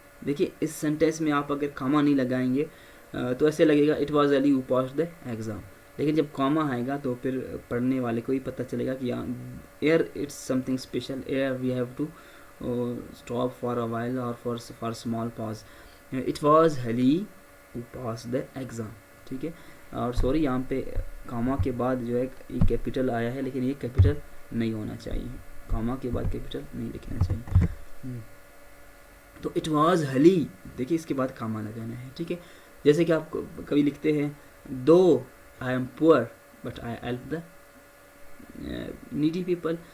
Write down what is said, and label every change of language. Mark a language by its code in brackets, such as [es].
[ur] دیکھیے اس سینٹینس میں آپ اگر کاما نہیں لگائیں گے تو ایسے لگے گا [en] it was Ali who passed the exam, [ur] لیکن جب کاما آئے گا تو پھر پڑھنے والے کو ہی پتہ چلے گا کہ [en] Year it's some thing special, year we have to stop for a while اور for small pause. It was Ali who passed the exam. [ur] ٹھیک ہے, اور سوری یہاں پہ کاما کے بعد جو ہے یہ کیپٹل آیا ہے, لیکن یہ کیپٹل نہیں ہونا چاہیے, کاما کے بعد کیپٹل نہیں لکھنا چاہیے. تو [en] it was Ali, [ur] دیکھیے اس کے بعد کاما لگانا ہے. ٹھیک ہے, جیسے کہ آپ کبھی لکھتے ہیں [en] دو I am poor but I help the needy people.